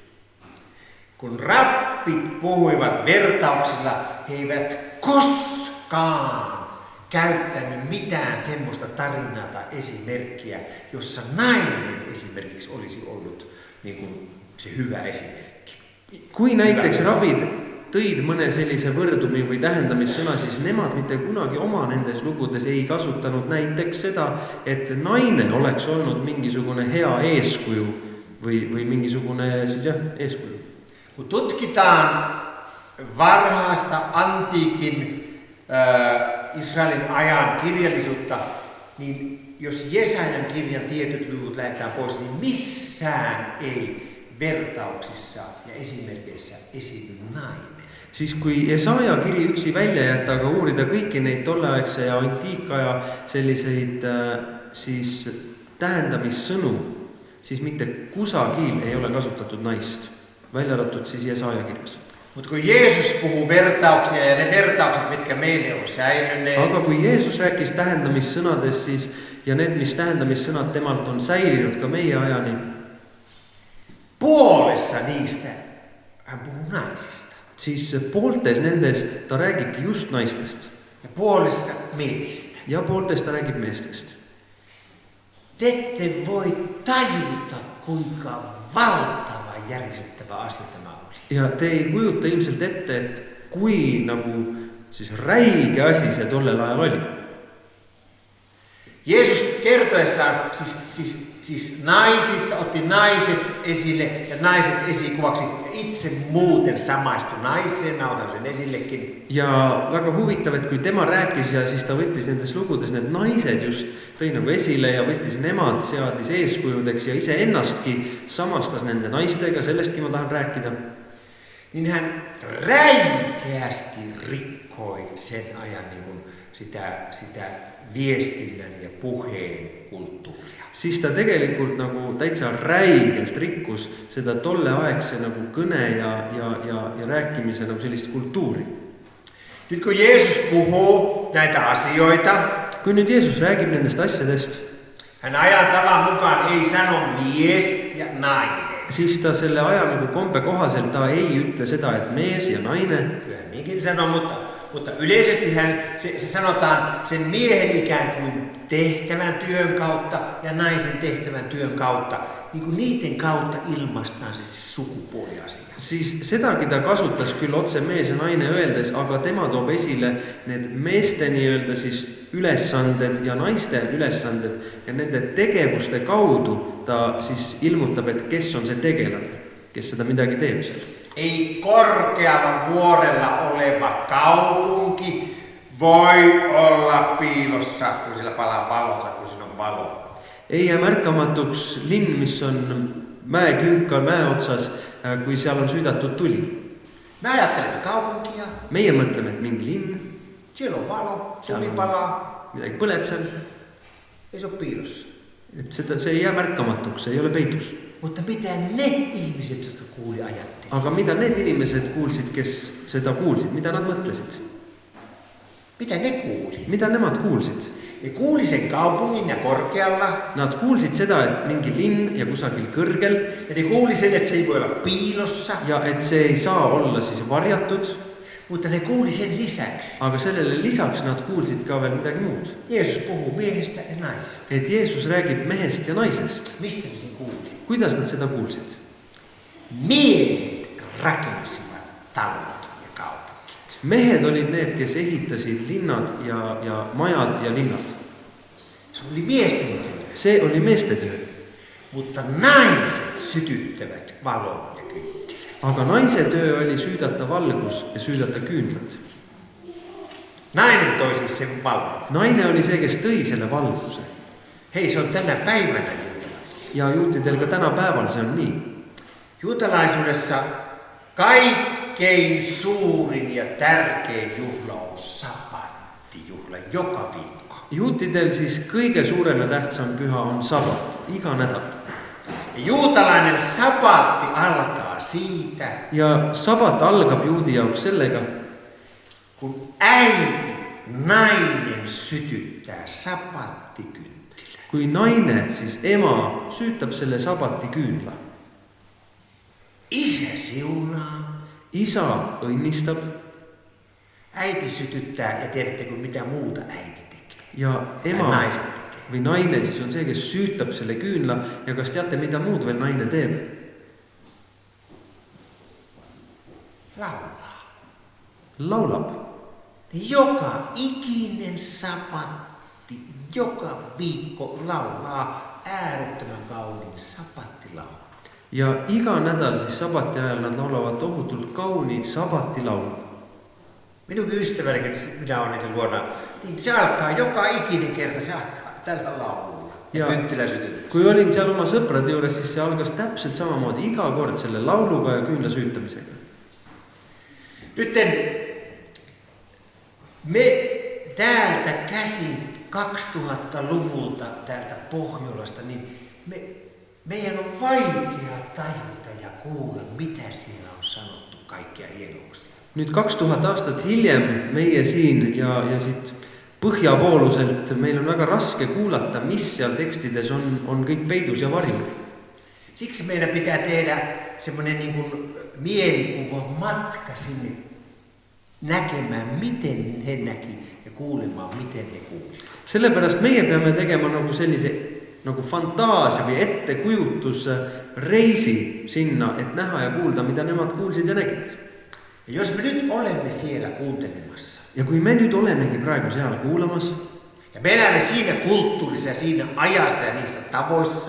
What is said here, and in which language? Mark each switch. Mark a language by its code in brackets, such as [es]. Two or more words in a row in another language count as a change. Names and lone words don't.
[fi] Kun rappit puhuivat vertauksilla, he eivät koskaan käyttänyt mitään semmoista tarinaa tai esimerkkiä, jossa nainen esimerkiksi olisi ollut niin kuin se hyvä esimerkki. [et] Kui näiteks rabid tõid mõne sellise võrdumi või tähendamissõna, siis nemad mitte kunagi oma nendes lugudes ei kasutanud näiteks seda, et naine oleks olnud mingisugune hea eeskuju või mingisugune siis eeskuju. [fi] Kun tutkitaan varhaista antiikin Israelin ajan kirjallisuutta, niin jos Jesajan kirjan tietyt luvut lähdetään pois, niin missään ei vertauksissa ja esimerkkeissä esiinny nainen. [et] Siis kui Jesaja kiri üksi välja jätta, aga uurida kõiki neid tolleaegse ja antiikaja selliseid siis tähendamissõnu, siis mitte kusagil ei ole kasutatud naist, välja arvatud siis Jesaja kirjas. [fi] Mutta kun Jeesus puhuu vertauksia ja ne vertaukset, mitkä meille on säilyneet. [et] Aga kui Jeesus rääkis tähendamissõnades siis ja need, mis tähendamissõnad temalt on säilinud ka meie ajani, [fi] puolessa niistä hän puhuu naisista. [et] Siis pooltes nendes ta räägibki just naistest. [fi] Ja puolessa miehistä. [et] Ja pooltes ta räägib meestest. [fi] Te ette voi tajuta, kuinka valtava järisyttävä asia tämä oli. [et] Ja te ei kujuta ilmselt ette, et kui nagu siis räige asi see tollel ajal oli. [fi] Jeesus kertoessaan siis naisista otti naiset esille ja naiset esikuvaksi. Itse muuten samaistu naiseen, mä otan sen esillekin. [et] Ja väga huvitav, et kui tema rääkis ja siis ta võttis nendes lugudes need naised just tõi nagu esile ja võttis nemad, seadis eeskujudeks ja ise ennastki samastas nende naistega, sellestki ma tahan rääkida. [fi] Niin hän räikeästi rikkoi sen ajan niin kuin sitä viestinnän ja puheen kulttuuria. [et] Siis ta tegelikult nagu täitsa räigelt rikkus seda tolleaegse nagu kõne ja rääkimise nagu sellist kultuuri. [fi] Nyt kun Jeesus puhuu näitä asioita, [et] kui nüüd Jeesus räägib nendest asjadest, [fi] hän ajan tavan mukaan ei sano mies ja nainen. [et] Siis ta selle aja nagu kombe kohaselt ta ei ütle seda, et mees ja naine. [fi] Minkin sanoo, mutta yleisesti se sanotaan sen miehen ikään kuin tehtävän työn kautta ja naisen tehtävän työn kautta. Niin kuin niiden kautta ilmaistaan se sukupuoliasia. [et] Siis sedagi ta kasutas küll otse mees ja naine öeldes, aga tema toob esile need meeste nii-öelda siis ülesanded ja naiste ülesanded ja nende tegevuste kaudu ta siis ilmutab, et kes on see tegelane, kes seda midagi teeb seal. [fi] Ei korkealla vuorella oleva kaupunki voi olla piilossa, kun sillä palaa valota, kun siinä on valo. [et] Ei jää märkamatuks linn, mis on mäekünkal mäe otsas, kui seal on süüdatud tuli. [fi] Me ajattelemme kaupunkia. [et] Meie mõtleme, et mingi linn. [fi] Siellä on valo, tuli palaa. [et] Midagi põleb seal. [fi] Ei se ole piilossa. [et] Et see ei jää märkamatuks, se ei ole peidus. [fi] Mutta mitä ne ihmiset, jotka kuuli, ajatteli? [et] Aga mida need inimesed kuulsid, kes seda kuulsid? Mida nad mõtlesid? [fi] Mitä ne kuuli? [et] Mida nemad kuulsid? [fi] Ne kuuli sen kaupungin ja korkealla. [et] Nad kuulsid seda, et mingi linn ja kusagil kõrgel. [fi] Ja ne kuuli sen, että se ei voi olla piilossa. [et] Ja et see ei saa olla siis varjatud. [fi] Mutta ne kuuli sen lisäksi. [et] Aga sellele lisaks nad kuulsid ka veel midagi muud. [fi] Jeesus puhuu miehestä ja naisesta. [et] Et Jeesus räägib mehest ja naisest. [fi] Mistä ne sen kuuli? [et] Kuidas nad seda kuulsid? [fi] Miehet rakensivat talot ja kaupungit. [et] Mehed olid need, kes ehitasid linnad ja majad ja linnad. [fi] Se oli miesten työ. [et] See oli meeste työ. [fi] Mutta naiset sytyttävät valon ja kynttilän. [et] Aga naise töö oli süüdata valgus ja süüdata küünlad. [fi] Nainen toi siis sen valon. [et] Naine oli see, kes tõi selle valguse. [fi] Hei, se on tänä päivänä juutalaisilla. [et] Ja juutidel ka täna päeval see on nii. [fi] Juutalaisuudessa kaikkein suurin ja tärkein juhla on sabattijuhla joka viikko. [et] Juutidel siis kõige suurem ja tähtsam püha on sabat, iga nädal. [fi] Ja juutalainen sabatti alkaa siitä, [et] Ja sabat algab juudi jaoks sellega, [fi] kun äiti, nainen sytyttää sabattikynttilän. [et] kui naine, siis ema, süütab selle sabati küünla. [fi] Isä siunaa, [et] Isa õnnistab [fi] äiti sytyttää ja tiedättekö mitä muuta äiti tekee? [et] ja [fi] Tai [et] ema [fi] naiset tekee. [et] või naine siis on see, kes süütab selle küünla ja kas teate, mida muud veel naine teeb? [fi] Laulaa. [et] Laulab. [fi] Joka ikinen sabatti, joka viikko laulaa äärettömän kauniin sabattilaulu. [et] Ja iga nädal siis sabati ajal nad laulavad tohutult kauni sabatilaulu. [fi] Minunkin ystävälläkin, minä olen niitä luona, niin se alkaa joka ikinen kerta, se alkaa tällä laululla. [et] Ja [fi] Kynttilä sytyttää. [et] kui olin seal oma sõprade juures, siis see algas täpselt samamoodi iga kord selle lauluga ja küünla süütamisega. [fi] Nytten me täältä käsin 2000-luvulta täältä Pohjolasta, niin meidän on vaikea tajuta ja kuulla, mitä siellä on sanottu kaikkia hienouksia. [et] Nüüd 2000 aastat hiljem meie siin ja siit põhjapooluselt meil on väga raske kuulata, mis seal tekstides on kõik peidus ja varjul. [fi] Siksi meidän pitää tehdä semmoinen niin kuin mielikuva matka sinne näkemään, miten he näki ja kuulemaan, miten he kuulivat. [et] Sellepärast meie peame tegema nagu sellise nagu fantaasia või ettekujutus reisi sinna, et näha ja kuulda, mida nemad kuulsid ja nägid. [fi] Ja jos me nyt olemme siellä kuuntelemassa. [et] Ja kui me nüüd olemegi praegu seal kuulamas. [fi] Ja me elämme siinä kulttuurissa ja siinä ajassa ja niissä tavoissa.